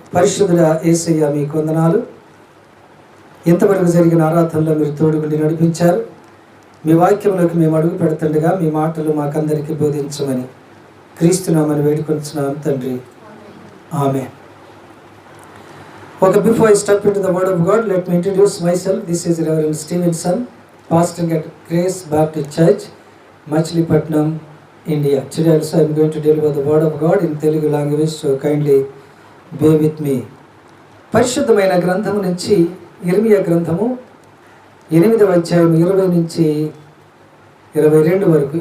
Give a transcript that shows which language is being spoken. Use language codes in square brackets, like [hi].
[te] పరిశుద్ధుడా యేసయ్య, మీకు వందనాలు. ఇంతవరకు జరిగిన ఆరాధనలో మీరు తోడుగుండి నడిపించారు. మీ వాక్యంలోకి మేము అడుగు పెడుతుండగా మీ మాటలు మాకందరికీ బోధించమని క్రీస్తునామని వేడుకొంటున్నాం తండ్రి, ఆమేన్. [en] Okay, before I step into the Word of God, let me introduce myself. This is Reverend Stevenson, pastoring at Grace Baptist Church, Machilipatnam, India. Today also I am going to deliver the Word of God in Telugu language, so kindly bear with me. [te] పరిశుద్ధమైన గ్రంథము నుంచి ఇర్మియా గ్రంథము 8వ అధ్యాయం 20 నుంచి 22 వరకు.